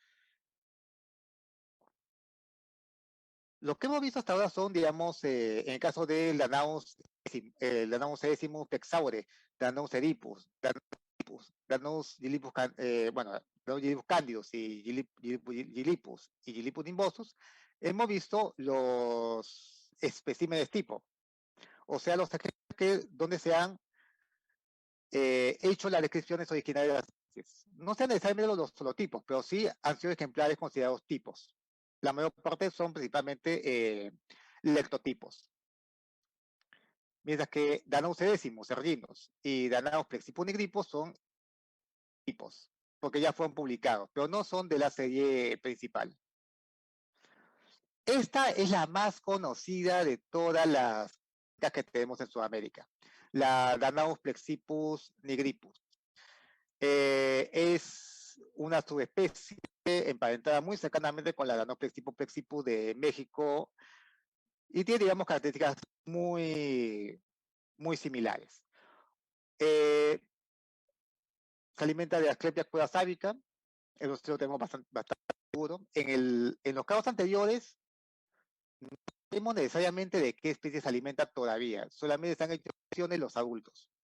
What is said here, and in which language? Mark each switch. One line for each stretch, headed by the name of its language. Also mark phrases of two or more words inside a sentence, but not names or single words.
Spanish: Lo que hemos visto hasta ahora son, digamos, en el caso del Danaus Decimus Pexaure, Danaus edipus, Danaus gilipus, Danaus gilipus candidus y gilipus nimbosus, hemos visto los especímenes tipo, o sea, los ejemplos donde se han hecho las descripciones originales especies. No sean necesariamente los solotipos, pero sí han sido ejemplares considerados tipos. La mayor parte son principalmente lectotipos. Mientras que Danaus edésimos, serrinos, y Danaus plexiponigripos son tipos, porque ya fueron publicados, pero no son de la serie principal. Esta es la más conocida de todas las que tenemos en Sudamérica, la Danaus plexipus nigripus. Es una subespecie emparentada muy cercanamente con la Danaus plexipus plexipus de México y tiene, digamos, características muy, muy similares. Se alimenta de Asclepia cuirasábica, eso sí lo tenemos bastante seguro. En los casos anteriores, no sabemos necesariamente de qué especie se alimenta todavía, solamente están hechas los adultos.